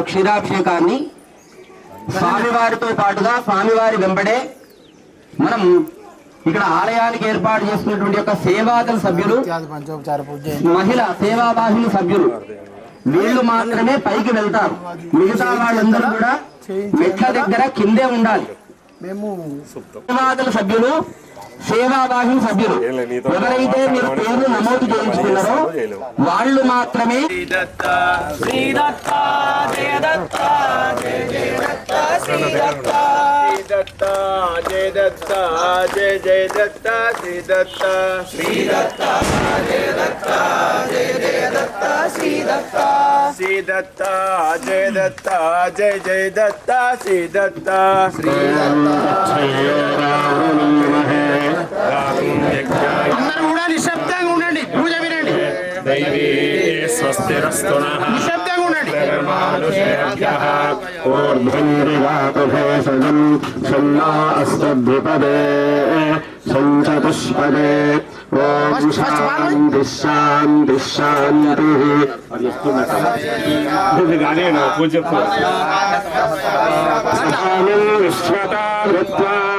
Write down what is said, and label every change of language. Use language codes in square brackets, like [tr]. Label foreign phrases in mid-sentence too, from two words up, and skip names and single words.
[te] క్షీరాభిషేకాన్ని స్వామివారితో పాటుగా స్వామివారి వెంబడే మనం ఇక్కడ ఆలయానికి ఏర్పాటు చేసుకున్నటువంటి యొక్క సేవాదళ సభ్యులు, మహిళా సేవావాహిని సభ్యులు వీళ్ళు మాత్రమే పైకి వెళ్తారు. మిగతా వాళ్ళందరూ కూడా మెట్ల దగ్గర కిందే ఉండాలి. సేవాదళ సభ్యులు, సేవావాహిని సభ్యులు ఎవరైతే మీరు పేరు నమోదు చేయించుకున్నారో వాళ్ళు మాత్రమే [sa] दत्ता जय दत्ता जय जय दत्ता श्री दत्ता श्री दत्ता जय दत्ता जय जय दत्ता श्री दत्ता श्री दत्ता जय दत्ता जय जय दत्ता श्री दत्ता श्री [te] అందరూ నిశ్శబ్దంగా ఉండండి. పూజ వినండి. [sa] दैवी स्वस्तिरस्तु नः [te] నిశ్శబ్దంగా ఉండండి. [sa] धर्मानुषेभ्यः ऊर्ध्वन्दिवाकुभेषजम् छन्नास्तद्विपदे सञ्चतुष्पदे ॐ शान्तिः शान्तिः शान्तिः विश्वता कृत्वा